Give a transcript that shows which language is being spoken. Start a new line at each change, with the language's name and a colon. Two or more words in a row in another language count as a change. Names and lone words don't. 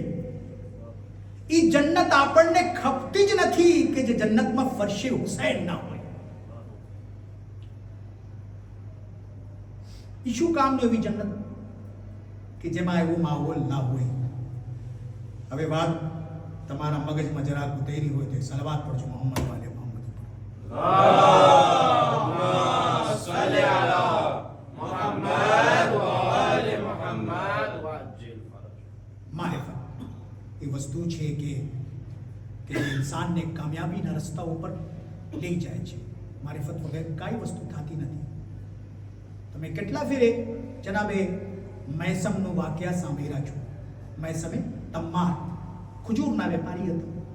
Gujarati: એ જન્નત આપણને ખપતી જ નથી કે જે જન્નતમાં ફરશે હુસૈન ના હોય. એ શું કામનું એવી જન્નત કે જેમાં એવો માહોલ ના હોય? હવે વાત તમારા મગજમાં જરાક ઉતરી હોય તો સલવાત પડજો મોહમ્મદ વાલે મોહમ્મદ.
Arabic: اللهم صل على محمد وآل محمد وعجل فرج.
Gujarati: મારિફત એ વસ્તુ છે કે ઇન્સાનને કામયાબીના રસ્તા ઉપર લઈ જાય છે. મારિફત વગર કાંઈ વસ્તુ થતી નથી. તમે કેટલા ફેરે જનાબે મૈસમનો વાક્યા સાંભળ્યા છો. મૈસમે તમ્માર ખજૂરના વેપારી હતો.